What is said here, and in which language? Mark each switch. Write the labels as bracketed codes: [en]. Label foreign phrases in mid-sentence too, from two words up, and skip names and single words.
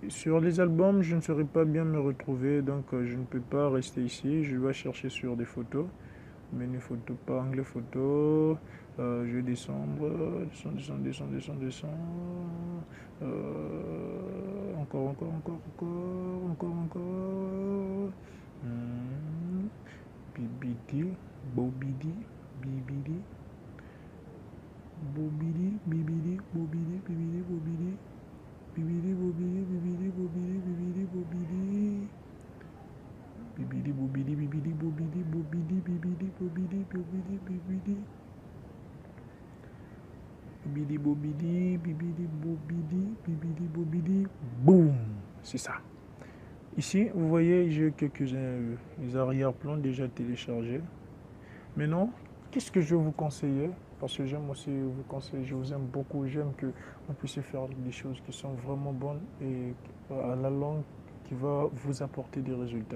[fr] Sur les albums, je ne saurais pas bien me retrouver, donc je ne peux pas rester ici. Je vais chercher sur des photos. Menu photo, pas anglais photo. Je vais descendre, descendre. Encore. Bibidi, bobidi, bibidi, bobidi, bibidi, bobidi, bibidi, bobidi, bibidi, bobidi, bibidi, bobidi, bibidi, bobidi. Bibidi, bobidi, bibidi, bobidi, bobidi, bibidi, bobidi, bobidi, bibidi. Bibidi, bobidi, bibidi, bobidi, bibidi, bobidi. Boum! C'est ça. Ici, vous voyez, j'ai quelques arrière-plans déjà téléchargés. Maintenant, qu'est-ce que je vais vous conseiller? Parce que j'aime aussi vous conseiller, je vous aime beaucoup, j'aime que on puisse faire des choses qui sont vraiment bonnes et à la longue qui va vous apporter des résultats.